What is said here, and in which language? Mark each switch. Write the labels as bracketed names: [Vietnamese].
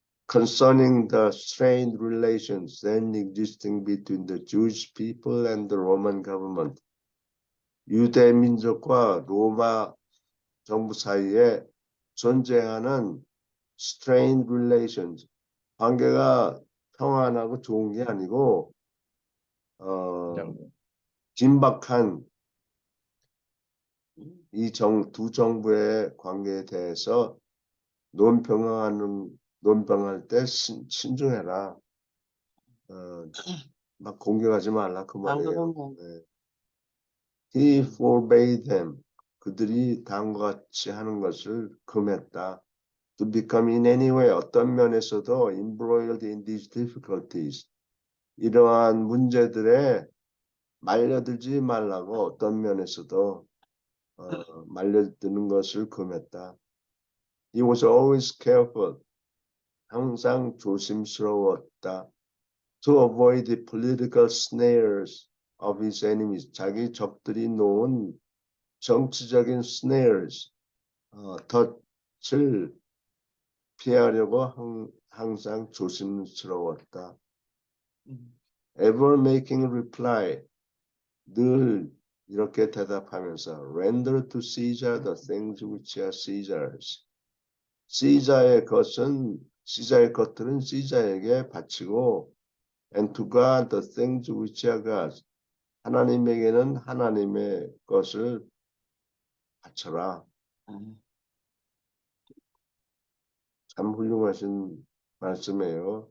[English] Concerning the strained relations then existing between the Jewish people and the Roman government. [Korean] 유대 민족과 로마 정부 사이에 존재하는 strained relations, 관계가 평안하고 좋은 게 아니고 긴박한 이 두 정부의 관계에 대해서 논평할 때 신중해라. 막 공격하지 말라 그 안 말이에요. 그러면 [English] 네. He forbade them. [Korean] 그들이 다음과 같이 하는 것을 금했다. [English] To become in any way [Korean] 어떤 면에서도 [English] embroiled in these difficulties. [Korean] 이러한 문제들에 말려들지 말라고 어떤 면에서도 말려드는 것을 금했다. [English] He was always careful. [Korean] 항상 조심스러웠다. [English] To avoid the political snares of his enemies. [Korean] 자기 적들이 놓은 정치적인 snares, 덫을 피하려고 항상 조심스러웠다. [English] Ever making reply. [Korean] 늘 이렇게 대답하면서 [English] render to Caesar the things which are Caesar's. [Korean] 시자의 것들은 시자에게 바치고 [English] and to God the things which are God's. [Korean] 하나님에게는 하나님의 것을 바쳐라. 참 훌륭하신 말씀이에요.